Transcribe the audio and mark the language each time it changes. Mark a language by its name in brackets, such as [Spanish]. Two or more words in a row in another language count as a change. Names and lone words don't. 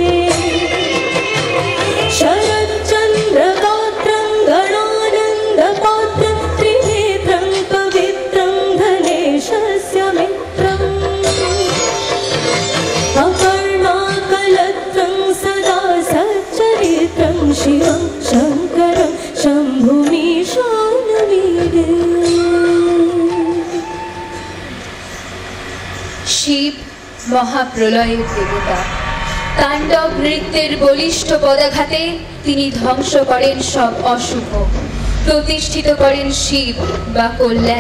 [Sanskrit] शरच्चन्द्रगात्रं गणानन्दपात्रं त्रिनेत्रं पवित्रं धनेशस्य मित्रम् अपर्णाकलत्रं सदा सच्चरित्रं शिवं शङ्करं शम्भुमीशानमीडे [Bangla] শিব মহাপ্রলয়ের দেবতা। তাণ্ডব নৃত্যের বলিষ্ঠ পদাঘাতে তিনি ধ্বংস করেন সব অশুভ, প্রতিষ্ঠিত করেন শিব বা কল্যাণ।